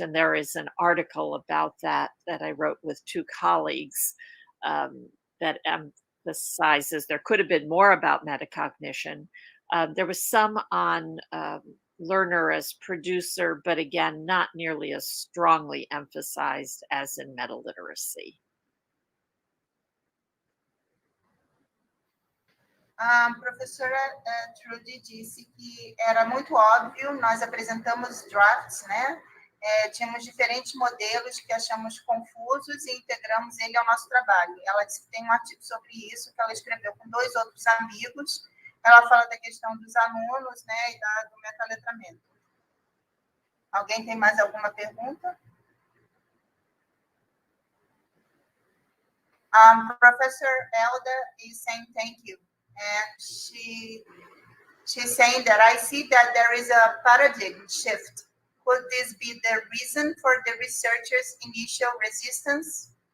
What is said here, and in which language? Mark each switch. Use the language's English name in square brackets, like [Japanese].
[English] And there is an article about that I wrote with two colleagues that emphasizes there could have been more about metacognition. There was some on learner as producer, but again, not nearly as strongly emphasized as in meta-literacy. [Portuguese] Professora Trudy disse que era muito óbvio, nós apresentamos drafts, né? Tínhamos diferentes modelos que achamos confusos e integramos ele ao nosso trabalho. Ela disse que tem um artigo sobre isso, que ela escreveu com dois outros amigos. Ela fala da questão dos alunos, né, e do metaletramento. Alguém tem mais alguma pergunta? [English] Professor Elda is saying thank you. And she's saying that I see that there is a paradigm shift. Could this be the reason for the researchers' initial resistance?